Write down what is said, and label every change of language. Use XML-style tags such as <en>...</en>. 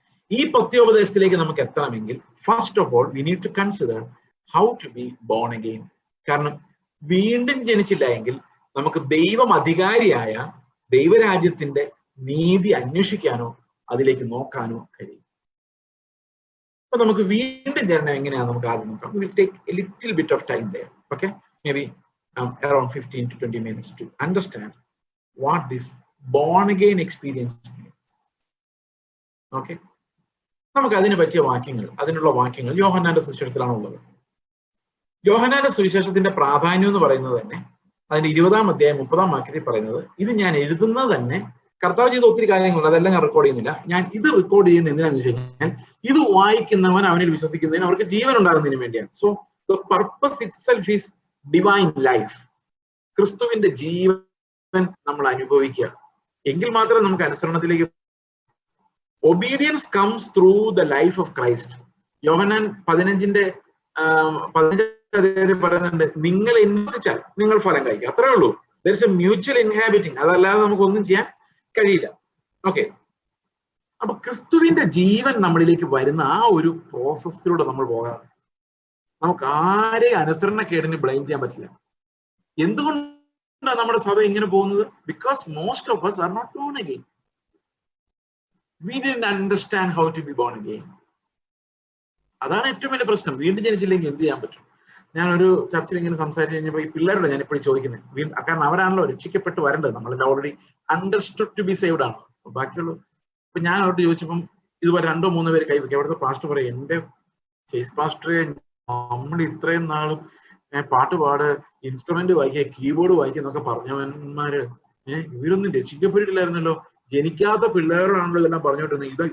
<ml>ഈ പത്യോപദേശത്തിലേക്ക് നമുക്ക് എത്തണമെങ്കിൽ</ml> <en>First of all we need to consider how to be born again.</en> <ml>കാരണം വീണ്ടും ജനിച്ചില്ല എങ്കിൽ നമുക്ക് ദൈവം അധികാരിയായ ദൈവരാജ്യത്തിന്റെ നീതി അന്വേഷിക്കാനോ അതിലേക്ക് നോക്കാനോ കഴിയും. അപ്പൊ നമുക്ക് വീണ്ടും ജനനം എങ്ങനെയാണ് നമുക്ക് ആദ്യം നോക്കാം.</ml> <en>Will take a little bit of time there. Okay, maybe around 15 to 20 minutes to understand what this born again experience means.</en> <ml>Okay, നമുക്ക് അതിനെ പറ്റിയ അതിനുള്ള വാക്യങ്ങൾ യോഹന്നാന്റെ സുവിശേഷത്തിലാണ് ഉള്ളത്. യോഹന്നാന്റെ സുവിശേഷത്തിന്റെ പ്രാധാന്യം എന്ന് പറയുന്നത് തന്നെ അതിന്റെ 20-ാം അധ്യായം 30-ാം വാക്യത്തിൽ പറയുന്നത്, ഇത് ഞാൻ എഴുതുന്നത് തന്നെ കർത്താവ് ചെയ്ത ഒത്തിരി കാര്യങ്ങളുണ്ട്, അതെല്ലാം ഞാൻ റെക്കോർഡ് ചെയ്യുന്നില്ല. ഞാൻ ഇത് റെക്കോർഡ് ചെയ്യുന്ന എന്തിനാന്ന് വെച്ച് കഴിഞ്ഞാൽ ഇത് വായിക്കുന്നവൻ അവനിൽ വിശ്വസിക്കുന്നതിന് അവർക്ക് ജീവൻ ഉണ്ടാകുന്നതിന് വേണ്ടിയാണ്.</ml> <en>So the purpose itself is divine life.</en> <ml>ക്രിസ്തുവിന്റെ ജീവൻ നമ്മൾ അനുഭവിക്കുക എങ്കിൽ മാത്രമേ നമുക്ക് അനുസരണത്തിലേക്ക്.</ml> <en>Obedience comes through the life of Christ.</en> <ml>യോഹന്നാൻ 15-ന്റെ 15 പറയുന്നുണ്ട്, നിങ്ങൾ വിശ്വസിച്ചാൽ നിങ്ങൾ ഫലം കഴിക്കും. അത്രേ ഉള്ളൂ.</ml> <en>There is a mutual inhabiting.</en> <ml>അതല്ലാതെ നമുക്കൊന്നും ചെയ്യാൻ കഴിയില്ല. ഓക്കെ, അപ്പൊ ക്രിസ്തുവിന്റെ ജീവൻ നമ്മളിലേക്ക് വരുന്ന ആ ഒരു പ്രോസസ്സിലൂടെ നമ്മൾ പോകാതെ നമുക്ക് ആരെയും അനുസരണക്കേടിന് ബ്ലെയിം ചെയ്യാൻ പറ്റില്ല. എന്തുകൊണ്ടാണ് നമ്മുടെ സഭ ഇങ്ങനെ പോകുന്നത്?</ml> <en>Because most of us are not born again. We didn't understand how to be born again.</en> <ml>അതാണ് ഏറ്റവും വലിയ പ്രശ്നം. വീണ്ടും ജനിച്ചില്ലെങ്കിൽ എന്ത് ചെയ്യാൻ പറ്റും? ഞാനൊരു ചർച്ചയിൽ ഇങ്ങനെ സംസാരിച്ച് കഴിഞ്ഞപ്പോൾ ഈ പിള്ളേരോട് ഞാൻ ഇപ്പോഴും ചോദിക്കുന്നത്, കാരണം അവരാണല്ലോ രക്ഷിക്കപ്പെട്ട് വരേണ്ടത്. നമ്മളെല്ലാം</ml> <en>already understood to be saved</en> <ml>ആണ്. ബാക്കിയുള്ള ഇപ്പൊ ഞാൻ അവരോട് ചോദിച്ചപ്പം ഇതുപോലെ 2-3 പേര് കൈവയ്ക്കും. അവിടുത്തെ പാസ്റ്റർ പറയും, എന്റെ ഫേസ് പാസ്റ്ററെ, നമ്മൾ ഇത്രയും നാളും പാട്ട് പാട്, ഇൻസ്ട്രുമെന്റ് വായിക്കുക, കീബോർഡ് വായിക്കുക എന്നൊക്കെ പറഞ്ഞവന്മാര് ഇവരൊന്നും രക്ഷിക്കപ്പെട്ടിട്ടില്ലായിരുന്നല്ലോ, ജനിക്കാത്ത പിള്ളേരോടാണല്ലോ ഇതെല്ലാം പറഞ്ഞോണ്ടിരുന്നത്.</ml>